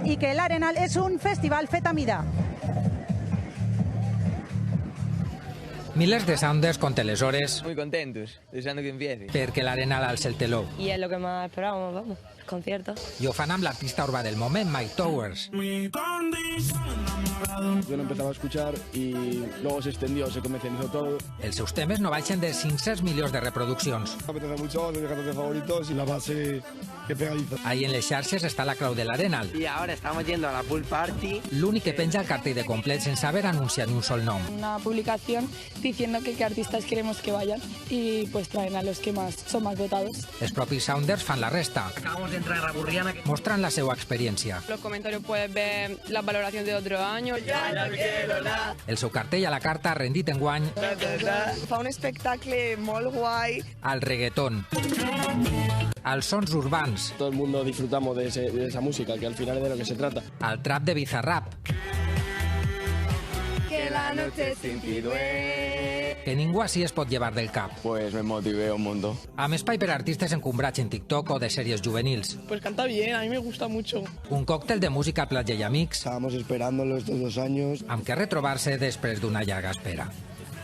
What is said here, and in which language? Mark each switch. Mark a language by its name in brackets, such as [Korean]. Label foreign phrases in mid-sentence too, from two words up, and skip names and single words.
[Catalan] i que l'Arenal és un festival fet a mida. Miles de sounders conten les hores [Spanish] Muy contentos, deseando que empiece. [Catalan] perquè l'Arenal alça el teló. [Spanish] Y es lo que más esperábamos, vamos, concierto. [Catalan] I ho fan amb l'artista urbà del moment, Mike Towers. [Spanish] Yo lo empezaba a escuchar y luego se extendió, se comercializó todo. [Catalan] Els seus temes no baixen de 500 milions de reproduccions. [Spanish] Me apetece mucho, de mis cantantes favoritos y la base que pegadiza. [Catalan] Ahí en les xarxes està la clau de l'Arenal, [Spanish] Y ahora estamos yendo a la [English] pool party. [Catalan] l'únic que penja el cartell de complet sense haver anunciat ni un sol nom. [Spanish] Una publicación diciendo que qué artistas queremos que vayan y pues traen a los que más son más votados. [Catalan] Els propis sounders fan la resta, [Spanish] Acabamos de entrar a la Burriana. [Catalan] mostrant la seva experiència. [Spanish] Los comentarios puedes ver las valoraciones de otros años. [Catalan] El seu cartell a la carta ha rendit enguany Fa un espectacle molt guai. al reggaeton, als sons urbans, [Spanish] Todo el mundo disfrutamos de esa música, que al final es de lo que se trata. [Catalan] al trap de Bizarrap, [Spanish] Que la noche sin ti [Catalan] que ningú així es pot llevar del cap. [Spanish] Pues me motivé un montón. [Catalan] Amb espai per artistes encombrats en TikTok o de sèries juvenils. [Spanish] Pues canta bien, a mí me gusta mucho. [Catalan] Un còctel de música, platja i amics, [Spanish] Estábamos esperándolo estos 2 años. [Catalan] amb què retrobar-se després d'una llarga espera.